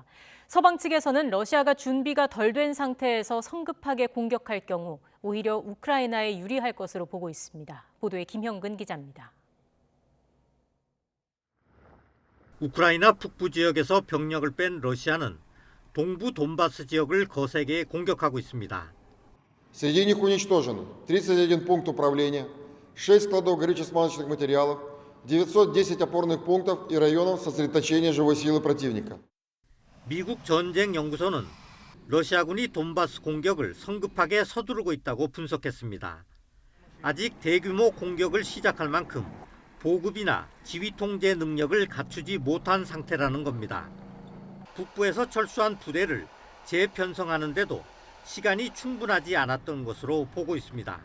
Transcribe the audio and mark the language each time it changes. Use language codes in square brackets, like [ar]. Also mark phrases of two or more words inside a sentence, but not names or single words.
[ko] 서방 측에서는 러시아가 준비가 덜 된 상태에서 성급하게 공격할 경우 오히려 우크라이나에 유리할 것으로 보고 있습니다. 보도에 김형근 기자입니다. 우크라이나 북부 지역에서 병력을 뺀 러시아는 동부 돈바스 지역을 거세게 공격하고 있습니다. [ru] Среди них уничтожено 31 пункт управления, 6 складов горюче-смазочных материалов, 910 опорных пунктов и районов сосредоточения живой силы противника. [ko] 미국 전쟁연구소는 러시아군이 돈바스 공격을 성급하게 서두르고 있다고 분석했습니다. 아직 대규모 공격을 시작할 만큼 보급이나 지휘 통제 능력을 갖추지 못한 상태라는 겁니다. 북부에서 철수한 부대를 재편성하는데도 시간이 충분하지 않았던 것으로 보고 있습니다.